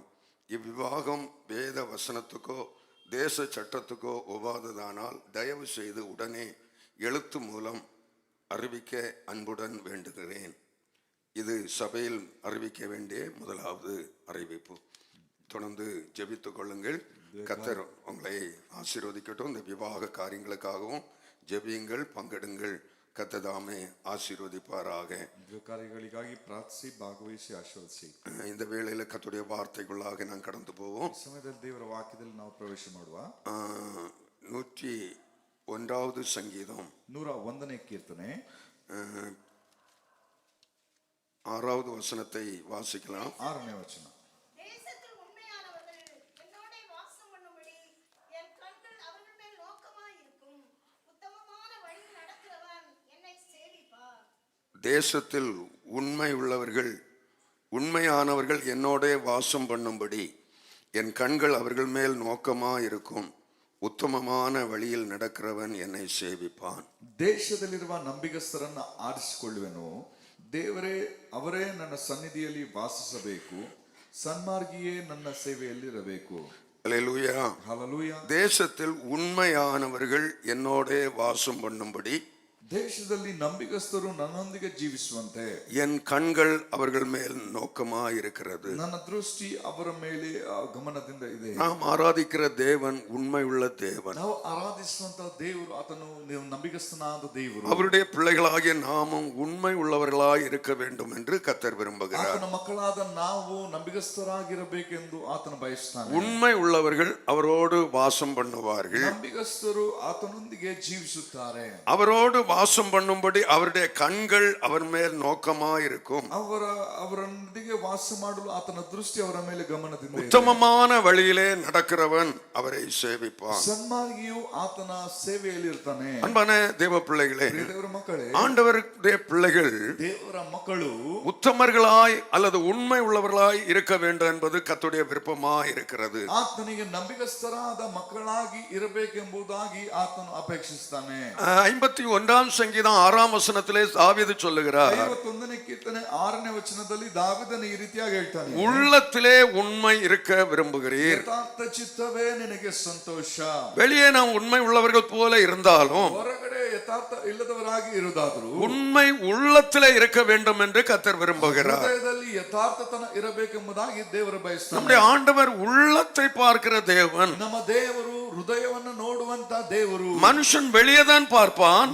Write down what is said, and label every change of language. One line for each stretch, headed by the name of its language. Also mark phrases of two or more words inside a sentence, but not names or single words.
Tamil: இவ்விவாகம் வேத வசனத்துக்கோ தேச சட்டத்துக்கோ ஒவ்வாததானால் தயவு செய்து உடனே எழுத்து மூலம் அறிவிக்க அன்புடன் வேண்டுகிறேன். இது சபையில் அறிவிக்க வேண்டிய முதலாவது அறிவிப்பு. தொடர்ந்து ஜெபித்துக் கொள்ளுங்கள். கர்த்தர் உங்களை ஆசீர்வதிக்கட்டும். இந்த விவாக காரியங்களுக்காகவும் ஜெபியுங்கள், பங்கெடுங்கள். கர்த்தர் தாமே ஆசீர்வதிப்பாராக.
Kannada: ಕಾರ್ಯಗಳಿಗಾಗಿ ಪ್ರಾರ್ಥಿಸಿ, ಭಾಗವಹಿಸಿ, ಆಶೀರ್ವದಿಸಿ.
Tamil: இந்த வேளையில கர்த்தருடைய வார்த்தைக்குள்ளாக நான் கடந்து போவோம்.
Kannada: ಸಮಯದಲ್ಲಿ ದೇವರ ವಾಕ್ಯದಲ್ಲಿ ನಾವು ಪ್ರವೇಶ ಮಾಡುವ.
Tamil: 101வது சங்கீதம்
Kannada: 101ನೇ ಕೀರ್ತನೆ
Tamil: 6வது வசனத்தை வாசிக்கலாம்.
Kannada: 6ನೇ ವಚನ.
Tamil: தேசத்தில் உண்மையானவர்கள் என்னோடே வாசம் பண்ணும்படி என் கண்கள் அவர்கள் மேல் நோக்கமாயிருக்கும். உத்தமமான வழியில் நடக்கிறவன் என்னை சேவிப்பார். தேசத்தில் உண்மை உள்ளவர்கள் உண்மையானவர்கள் என்னோடே வாசம் பண்ணும்படி என் கண்கள் அவர்கள் மேல் நோக்கமா இருக்கும். உத்தமமான வழியில் நடக்கிறவன் என்னை சேவிப்பான்.
Kannada: ದೇಶದಲ್ಲಿರುವ ನಂಬಿಗಸ್ತರನ್ನ ಆರಿಸಿಕೊಳ್ಳುವೆನು. ದೇವರೇ ಅವರೇ ನನ್ನ ಸನ್ನಿಧಿಯಲ್ಲಿ ವಾಸಿಸಬೇಕು. ಸನ್ಮಾರ್ಗಿಯೇ ನನ್ನ ಸೇವೆಯಲ್ಲಿರಬೇಕು.
Tamil: அல்லேலூயா.
Kannada: ಹಲ್ಲೆಲೂಯಾ.
Tamil: தேசத்தில் உண்மையானவர்கள் என்னோடே வாசம் பண்ணும்படி
Kannada: ದೇಶದಲ್ಲಿ ನಂಬಿಗಸ್ತರು ನನ್ನೊಂದಿಗೆ ಜೀವಿಸುವಂತೆ
Tamil: என் கண்கள் அவர்கள் மேல் நோக்கமா இருக்கிறது.
Kannada: ನನ್ನ ದೃಷ್ಟಿ ಅವರ ಮೇಲೆ ಗಮನದಿಂದ ಇದೆ.
Tamil: நாம் ஆராதிக்கிற தேவன் உண்மை உள்ள தேவன்.
Kannada: ನಾವು ಆರಾಧಿಸುವಂತ ದೇವರು ಆತನು ನಂಬಿಗಸ್ತನಾದ ದೇವರು.
Tamil: அவருடைய பிள்ளைகளாகிய நாமும் உண்மை உள்ளவர்களாய் இருக்க வேண்டும் என்று கர்த்தர் விரும்புகிறார்.
Kannada: ಆತನ ಮಕ್ಕಳಾದ ನಾವು ನಂಬಿಗಸ್ತರಾಗಿರಬೇಕೆಂದು ಆತನ ಬಯಸುತ್ತಾನೆ.
Tamil: உண்மை உள்ளவர்கள் அவரோடு வாசம் பண்ணுவார்கள்.
Kannada: ನಂಬಿಗಸ್ತರು ಆತನೊಂದಿಗೆ ಜೀವಿಸುತ್ತಾರೆ.
Tamil: அவரோடு வாசம் பண்ணும்படி அவருடைய கண்கள் அவர் மேல் நோக்கமா இருக்கும்.
Kannada: ಅವರೊಂದಿಗೆ ವಾಸ ಮಾಡಲು ಆತನ ದೃಷ್ಟಿ ಅವರ ಮೇಲೆ ಗಮನದಿಂದ ಇದೆ.
Tamil: உத்தமமான வழியிலே நடக்கிறவன் அவரை சேவிப்பான்.
Kannada: ಸನ್ಮಾರ್ಗಿಯು ಆತನ ಸೇವೆಯಲ್ಲಿ ಇರ್ತಾನೆ.
Tamil: அன்பான தேவ பிள்ளைகளே,
Kannada: ದೇವರ ಮಕ್ಕಳೇ,
Tamil: ஆண்டவருடைய பிள்ளைகள்
Kannada: ದೇವರ ಮಕ್ಕಳು
Tamil: உத்தமர்களாய் அல்லது உண்மை உள்ளவர்களாய் இருக்க வேண்டும் என்பது கர்த்தருடைய விருப்பமாய் இருக்கிறது.
Kannada: ಆತನಿಗೆ ನಂಬಿಗಸ್ತರಾದ ಮಕ್ಕಳಾಗಿ ಇರಬೇಕೆಂಬುದಾಗಿ ಆತನು ಅಪೇಕ್ಷಿಸುತ್ತಾನೆ.
Tamil: 51ஆம் சங்கீதம் 6ஆம் வசனத்திலே தாவீது சொல்லுகிறார்,
Kannada: 51ನೇ ಕೀರ್ತನೆ 6ನೇ ವಚನದಲ್ಲಿ ದಾವೀದನು ಈ ರೀತಿಯಾಗಿ ಹೇಳ್ತಾನೆ,
Tamil: உள்ளத்திலே உண்மை இருக்க விரும்புகிறீர்.
Kannada: ಯಥಾರ್ಥ ಚಿತ್ತವೇ ನಿನಗೆ ಸಂತೋಷ.
Tamil: வெளியே நாம் உண்மை உள்ளவர்கள் போல இருந்தாலும்
Kannada: ಹೊರಗಡೆ ಯಥಾರ್ಥ ಇಲ್ಲದವರಾಗಿ ಇರುವುದಾದರೂ
Tamil: உண்மை உள்ளத்திலே இருக்க வேண்டும் என்று கர்த்தர் விரும்புகிறார்.
Kannada: ಹೃದಯದಲ್ಲಿ ಯಥಾರ್ಥತನ ಇರಬೇಕೆಂಬುದಾಗಿ ದೇವರು ಬಯಸ್ತಾನೆ.
Tamil: நம்முடைய ஆண்டவர் உள்ளத்தை பார்க்கிற தேவன்.
Kannada: ನಮ್ಮ ದೇವರು ಹೃದಯವನ್ನು ನೋಡುವಂತ ದೇವರು.
Tamil: மனுஷன் வெளியே தான் பார்ப்பான்,